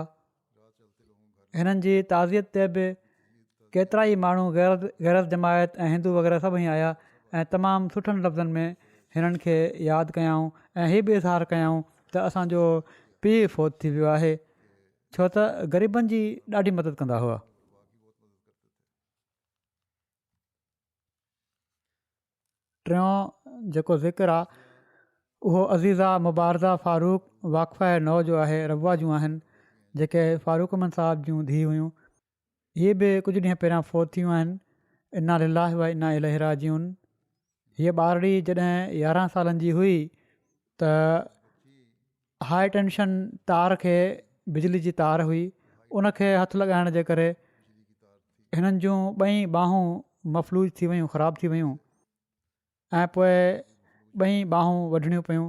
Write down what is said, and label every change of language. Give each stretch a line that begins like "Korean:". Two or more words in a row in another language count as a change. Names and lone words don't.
Sindhi: हिननि जी ताज़ियत ते बि केतिरा ई माण्हू गैरत जमायत ऐं हिंदू वग़ैरह सभई आया ऐं तमामु सुठनि लफ़्ज़नि में हिननि खे यादि कयाऊं ऐं हीअ बि इज़हार कयाऊं त असांजो पीउ फ़ौत थी वियो आहे, छो त ग़रीबनि जी ॾाढी मदद कंदा हुआ। टियों जेको ज़िक्र आहे उहो अज़ीज़ा मुबारज़ा फ़ारूक वाक़फ़ा नौ जो आहे, रबा जूं आहिनि, जेके फ़ारूक अहमद साहिब जूं धीउ हुयूं। इहे बि कुझु ॾींहं पहिरियां फ़ौत थियूं आहिनि।
Arabic: إنا لله وإنا إليه راجعون.
Sindhi: हीअ ॿारड़ी जॾहिं 11 सालनि जी हुई त
English: high tension
Sindhi: तार खे, बिजली जी तार हुई, उनखे हथु लॻाइण जे करे हिननि जूं ॿई ॿाहूं मफ़लूज थी वियूं, ख़राबु थी वियूं ऐं पोइ ॿई ॿाहूं वढणियूं पियूं।